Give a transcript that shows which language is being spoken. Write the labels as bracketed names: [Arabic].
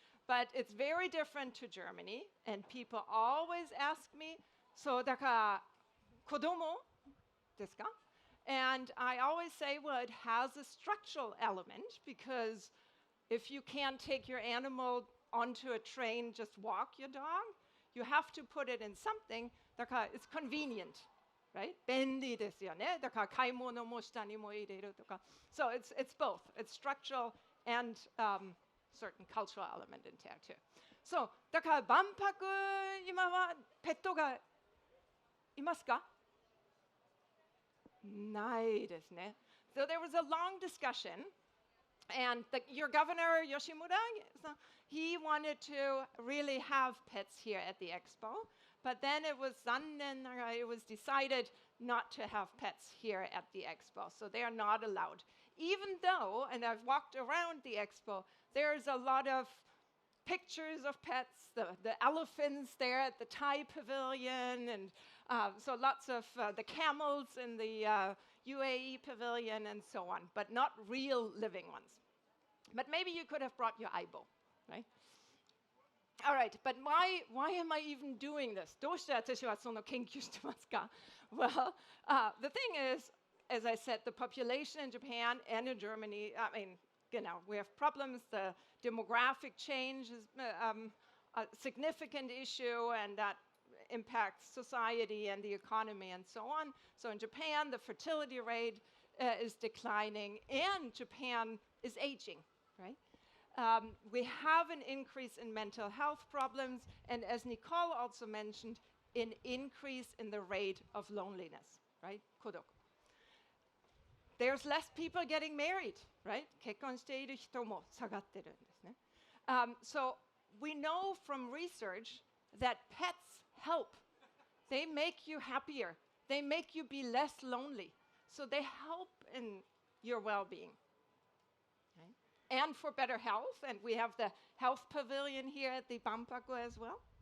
[English] But it's very different to Germany. And people always ask me, so [Japanese] だから子供ですか? [English] And I always say, well, it has a structural element because if you can't take your animal onto a train, just walk your dog, you have to put it in something. [Japanese] だから [English] it's convenient, right? [Japanese] 便利ですよね。だから買い物も下にも入れるとか。 [English] So it's both. It's structural and certain cultural element in there too. [Japanese] So だから万博今はペットがいますか? ないですね。 [English] So there was a long discussion, and your governor, Yoshimura, he wanted to really have pets here at the Expo, but then it was decided not to have pets here at the Expo, so they are not allowed. Even though, and I've walked around the Expo, there's a lot of pictures of pets, the elephants there at the Thai pavilion, and so lots of the camels in the UAE pavilion and so on, but not real living ones. But maybe you could have brought your Aibo, right? All right, but why am I even doing this? [Japanese] どうして私はその研究してますか? [English] Well, the thing is, as I said, the population in Japan and in Germany, I mean, you know, we have problems. The demographic change is a significant issue, and that impacts society and the economy and so on. So in Japan, the fertility rate is declining, and Japan is aging, right? We have an increase in mental health problems, and as Nicole also mentioned, an increase in the rate of loneliness, right? [Japanese] Kodoku. [English] There's less people getting married, right? [Japanese] 結婚している人も下がってるんですね。 [English] So we know from research that pets help. They make you happier. They make you be less lonely. So they help in your well-being. Okay? And for better health, and we have the health pavilion here at the Banpaku as well.